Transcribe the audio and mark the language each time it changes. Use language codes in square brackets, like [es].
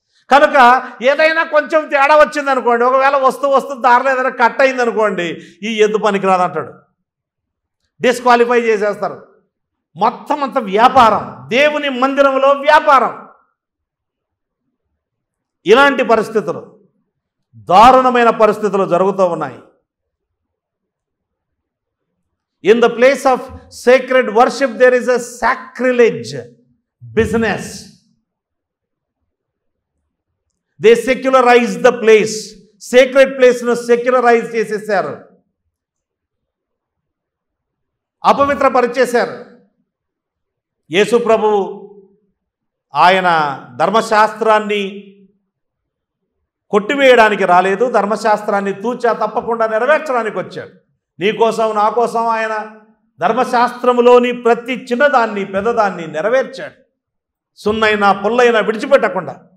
[te] కనుక ఏదైనా కొంచెం తేడా వచ్చిందనుకోండి, ఒకవేళ వస్తూ దారిలో ఏదైనా కట్ అయిందనుకోండి, ఈ ఎద్దు పనికిరాదంటాడు, డిస్క్వాలిఫై చేసేస్తారు. మొత్తం అంత వ్యాపారం, దేవుని మందిరంలో వ్యాపారం. ఇలాంటి పరిస్థితులు, దారుణమైన పరిస్థితులు జరుగుతూ ఉన్నాయి. [en] In the place of sacred worship, there is a sacrilege business. They secularize the place. Sacred place nu secularize [te] చేసేసారు, అపవిత్రపరిచేశారు. యేసు ప్రభువు ఆయన ధర్మశాస్త్రాన్ని కొట్టివేయడానికి రాలేదు, ధర్మశాస్త్రాన్ని తూచా తప్పకుండా నెరవేర్చడానికి వచ్చాడు. నీ కోసం నా కోసం ఆయన ధర్మశాస్త్రములోని ప్రతి చిన్నదాన్ని పెద్దదాన్ని నెరవేర్చాడు, సున్నైనా పుల్లైనా విడిచిపెట్టకుండా.